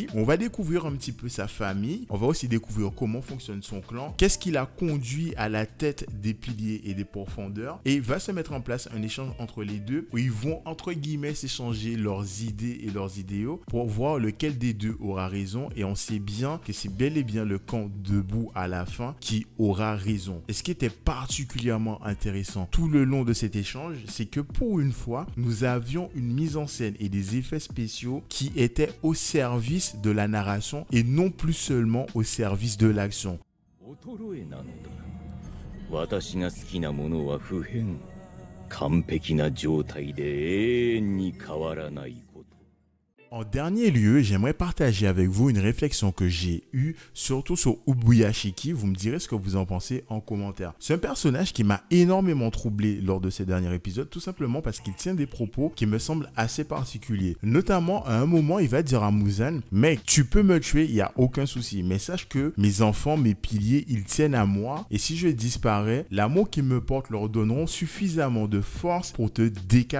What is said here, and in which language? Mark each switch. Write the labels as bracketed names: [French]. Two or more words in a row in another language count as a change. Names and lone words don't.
[French] On va découvrir un petit peu sa famille, on va aussi découvrir comment fonctionne son clan, qu'est-ce qui l'a conduit à la tête des piliers et des pourfendeurs, et va se mettre en place un échange entre les deux où ils vont entre guillemets s'échanger leurs idées et leurs idéaux pour voir lequel des deux aura raison, et on sait bien que c'est bel et bien le camp debout à la fin qui aura raison. Et ce qui était particulièrement intéressant tout le long de cet échange, c'est que pour une fois, nous avions une mise en scène et des effets spéciaux qui étaient au service de la narration et non plus seulement au service de l'action. [Japanese] 衰えなのだ。私が好きなものは不変完璧な状態で永遠に変わらないこと。 [French] En dernier lieu, j'aimerais partager avec vous une réflexion que j'ai eue, surtout sur Ubuyashiki. Vous me direz ce que vous en pensez en commentaire. C'est un personnage qui m'a énormément troublé lors de ces derniers épisodes, tout simplement parce qu'il tient des propos qui me semblent assez particuliers. Notamment, à un moment, il va dire à Muzan, « Mec, tu peux me tuer, il n'y a aucun souci, mais sache que mes enfants, mes piliers, ils tiennent à moi, et si je disparais, l'amour qu'ils me portent leur donneront suffisamment de force pour te décapiter.